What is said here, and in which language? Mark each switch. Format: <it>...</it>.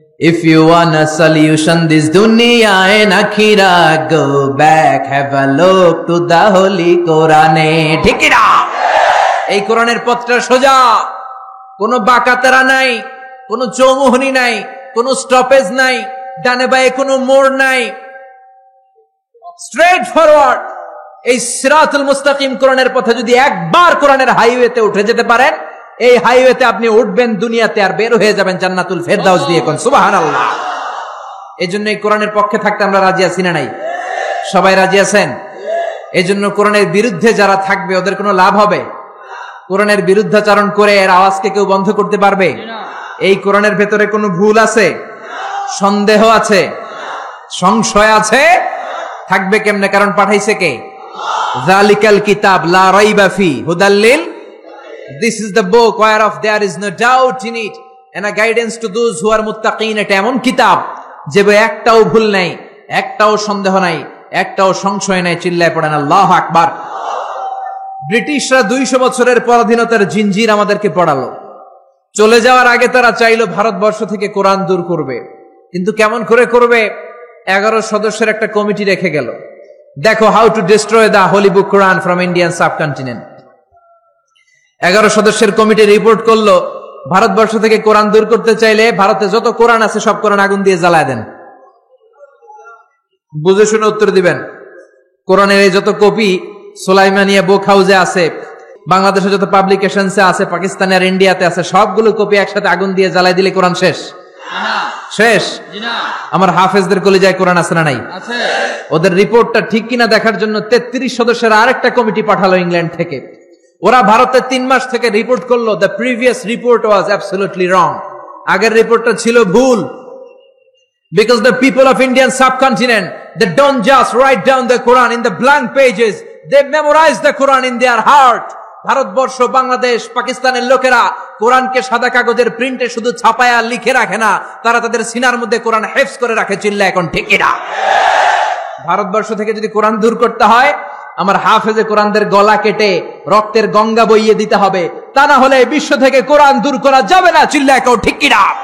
<en>If you want a solution this dunya and akhirah, go back, have a look to the holy Quran.</en> <bn>ঠিক না? এই কোরআনের পথটা সোজা, কোনো বাঁকাতেরা নাই, কোনো চৌমুহনী নাই, কোনো স্টপেজ নাই, ডানে বাঁয়ে কোনো মোড় নাই, স্ট্রেট ফরওয়ার্ড। এই সিরাতুল মুস্তাকিম কোরআনের পথে যদি একবার কোরআনের হাইওয়েতে উঠে যেতে পারেন, এই হাইওয়েতে আপনি উঠবেন দুনিয়াতে আর বের হয়ে যাবেন জান্নাতুল ফেরদাউস দিয়ে। কোন সুবহানাল্লাহ। এই জন্য এই কোরআনের পক্ষে থাকতে আমরা রাজি আছি না নাই? সবাই রাজি আছেন? এই জন্য কোরআনের বিরুদ্ধে যারা থাকবে ওদের কোনো লাভ হবে? কোরআনের বিরুদ্ধাচরণ করে এর আওয়াজকে কেউ বন্ধ করতে পারবে? এই কোরআনের ভেতরে কোনো ভুল আছে, সন্দেহ আছে, সংশয় আছে? থাকবে কেমনে? কারণ পাঠাইছে কে?</bn> <ar>যালিকাল কিতাব লা রাইবা ফি হুদাল লিল।</ar> <en>This is the book whereof there is no doubt in it and a guidance to those who are muttaqin.</en> <bn>এটা এমন কিতাব যে একটাও ভুল নাই, একটাও সন্দেহ নাই, একটাও সংশয় নাই। চিল্লায় পড়েন আল্লাহু আকবার। ব্রিটিশরা 200 বছরের পরাধীনতার জিঞ্জির আমাদেরকে পড়ালো। চলে যাওয়ার আগে তারা চাইলো ভারতবর্ষ থেকে কোরআন দূর করবে, কিন্তু কেমন করে করবে? 11 সদস্যের একটা কমিটি রেখে গেল। দেখো, how to destroy the Holi book Quran from Indian subcontinent. 11 সদস্যের কমিটি রিপোর্ট করলো, ভারতবর্ষ থেকে কোরআন দূর করতে চাইলে ভারতে যত কোরআন আছে সব কোরআন আগুন দিয়ে জ্বালায় দেন। বুঝে শুনে উত্তর দিবেন। কোরআনের এই যত কপি সুলাইমানিয়া বুক হাউসে আছে, বাংলাদেশে যত পাবলিকেশনসে আছে, পাকিস্তানে আর ইন্ডিয়াতে আছে, সবগুলো কপি একসাথে আগুন দিয়ে জ্বালাই দিলে কোরআন শেষ? শেষ? আমার হাফেজদের কলিজায় কোরআন আছে না নাই? ওদের রিপোর্টটা ঠিক কিনা দেখার জন্য 33 সদস্যের আরেকটা কমিটি পাঠালো ইংল্যান্ড থেকে। ওরা ভারতে 3 মাস থেকে রিপোর্ট করলো, the previous report was absolutely রং। আগের রিপোর্টটা ছিল ভুল।</bn> <en>Because the people of Indian subcontinent, they don't just write down the Quran in the blank pages, they memorize the Quran in their heart.</en> <bn>Bharatvarsha, Bangladesh, পাকিস্তানের লোকেরা কোরআনকে সাদা কাগজের প্রিন্টে শুধু ছাপায়া লিখে রাখে না, তারা তাদের সিনার মধ্যে কোরআন হেফজ করে রাখে। চিল্লা এখন ঠিক না? ভারতবর্ষ থেকে যদি কোরআন দূর করতে হয়, আমার হাফেজে কোরআনদের গলা কেটে রক্তের গঙ্গা বইয়ে দিতে হবে, তা না হলে বিশ্ব থেকে কোরআন দূর করা যাবে না। চিল্লা এখন ঠিক কিনা?</bn>